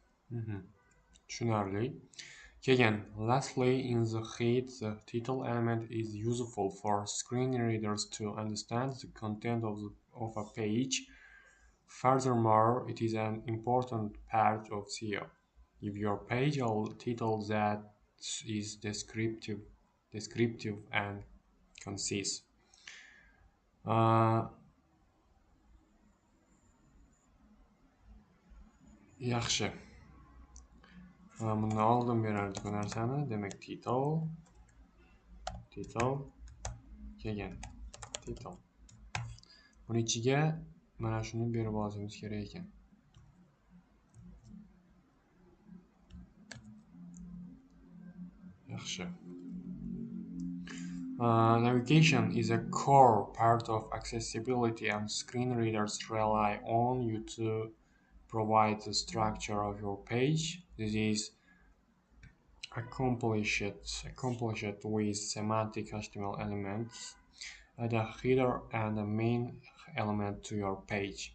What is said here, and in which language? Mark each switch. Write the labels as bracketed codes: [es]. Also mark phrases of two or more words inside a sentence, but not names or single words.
[uz] Tushunarli. Keyin, [en] lastly, in the head, the title element is useful for screen readers to understand the content of a page. Furthermore, it is an important part of SEO. If your page title that is descriptive and concise. [uz] Yaxshi. Bundan oldin berardik bu narsani. Demak, title keyin title. Buni ichiga mana shuni berib olishimiz kerak ekan. Yaxshi. [en] Navigation is a core part of accessibility, and screen readers rely on you to provide the structure of your page. This is accomplished with semantic HTML elements, add a header and a main element to your page.